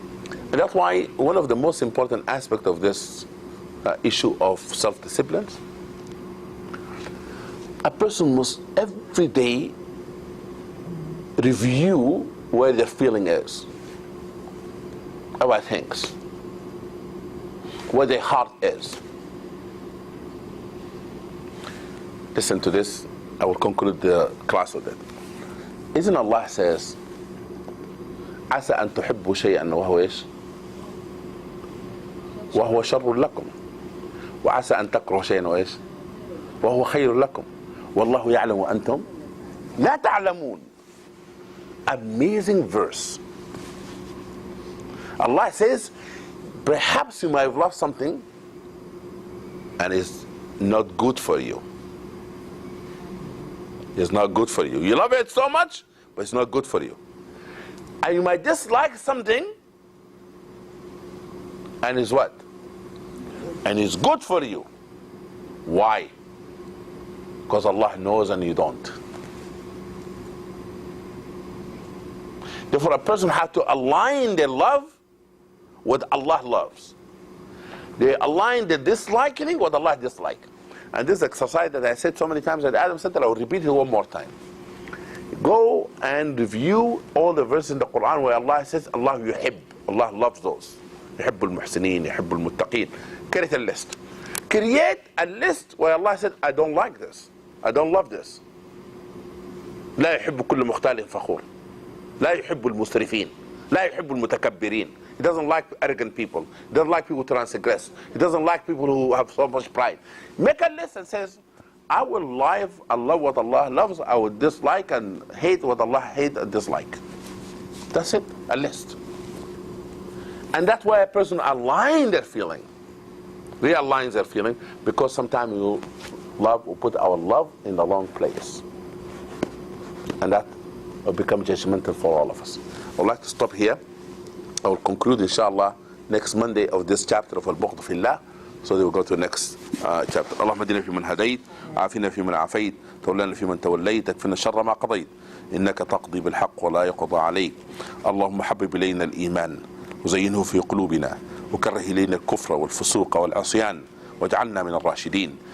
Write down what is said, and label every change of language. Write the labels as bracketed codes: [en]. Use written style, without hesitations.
[en] And that's why one of the most important aspects of this issue of self-discipline, a person must every day review where their feeling is about things, where their heart is. Listen to this, I will conclude the class with it. Isn't Allah says, [ar] عسى أن تحبوا شيئا وهو إيش؟ وهو شر لكم وعسى أن تكرهوا شيئا وإيش؟ وهو خير لكم والله يعلم وأنتم لا تعلمون. [en] Amazing verse. Allah says, perhaps you might have loved something and it's not good for you. It's not good for you. You love it so much, but it's not good for you. And you might dislike something and it's what? And it's good for you. Why? Because Allah knows and you don't. Therefore, a person has to align their love with Allah loves. They align the disliking with Allah dislike. And this exercise that I said so many times at Adam Center, I will repeat it one more time. Go and review all the verses in the Quran where Allah says, Allah yuhib, Allah loves those. [ar] يحب المحسنين, يحب المتقين. [en] Create a list. Create a list where Allah said, I don't like this. I don't love this. [ar] لا يحب كل مختال فخور. لا يحب المسرفين. لا يحب المتكبرين. [en] He doesn't like arrogant people. He doesn't like people who transgress. He doesn't like people who have so much pride. Make a list and says, I will love what Allah loves. I will dislike and hate what Allah hates and dislike. That's it, a list. And that's why a person aligns their feeling. Realigns their feeling, because sometimes we put our love in the wrong place. And that will become judgmental for all of us. I would like to stop here. I will conclude, inshallah, next Monday of this chapter of Al-Bughd Fillah. So they will go to the next chapter. [ar] اللهم اهدنا فيمن هديت، عافنا فيمن عافيت، تولنا فيمن توليت، اكفنا شر ما قضيت، إنك تقضي بالحق ولا يقضى عليك. اللهم حبب إلينا الإيمان وزينه في قلوبنا وكره إلينا الكفر والفسوق والعصيان واجعلنا من الراشدين.